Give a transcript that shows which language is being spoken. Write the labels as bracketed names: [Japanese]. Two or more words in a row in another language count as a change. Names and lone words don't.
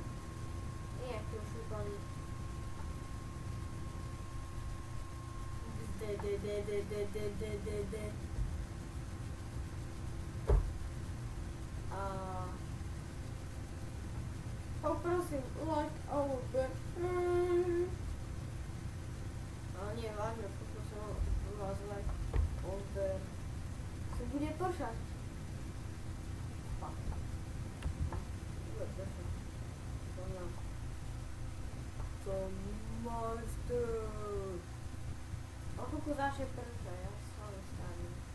[Slovak] Nie, aký ošúpaný. De. Poprosím, [English] like over. [Slovak] Ale nie, vážne, poprosím vás [English] like over. [Slovak] Co bude pršať? Bude pršať. To máš to. Ako začne pršať, ja sa nestavím.